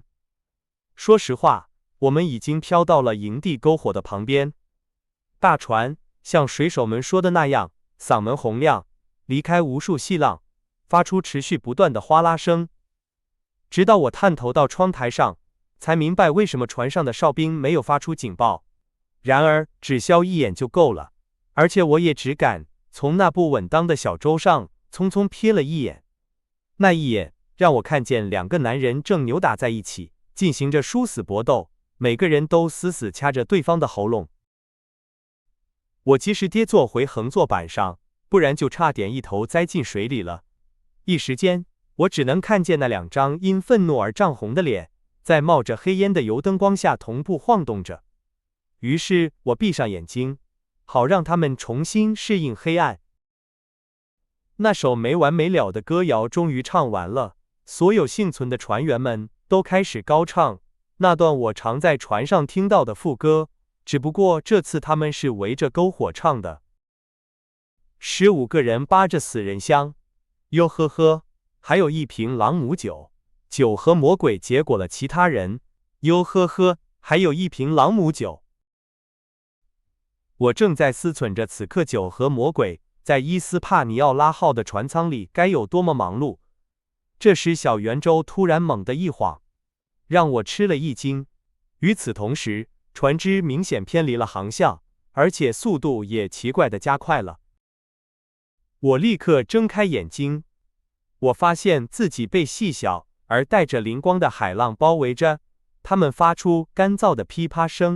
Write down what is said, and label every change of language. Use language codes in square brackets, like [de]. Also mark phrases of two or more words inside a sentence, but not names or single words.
[zh] 說實話，我們已經飄到了營地篝火的旁邊。大船像水手們說的那樣，嗓門洪亮，離開無數細浪，發出持續不斷的嘩啦聲。直到我探頭到窗台上，才明白為什麼船上的哨兵沒有發出警報。然而，只消一眼就夠了，而且我也只敢從那不穩當的小舟上匆匆瞥了一眼。那一眼讓我看見兩個男人正扭打在一起，進行着殊死搏鬥，每個人都死死掐着對方的喉嚨。我及時跌坐回橫坐板上，不然就差點一頭栽進水裡了。一時間，我只能看見那兩張因憤怒而漲紅的臉，在冒着黑煙的油燈光下同步晃動着。於是我閉上眼睛，好讓他們重新適應黑暗。那首沒完沒了的歌謠終於唱完了，所有幸存的船員們都開始高唱那段我常在船上聽到的副歌，只不過這次他們是圍着篝火唱的。15個人扒着死人香，喲呵呵，還有一瓶朗姆酒，酒和魔鬼結果了其他人，喲呵呵，還有一瓶朗姆酒。我正在思忖着此刻酒和魔鬼在伊斯帕尼奧拉號的船艙裡該有多麼忙碌。這時小圓舟突然猛地一晃，讓我吃了一驚。與此同時，船只明顯偏離了航向，而且速度也奇怪地加快了。我立刻睜開眼睛，我發現自己被細小而帶着靈光的海浪包圍着，它們發出乾燥的噼啪聲。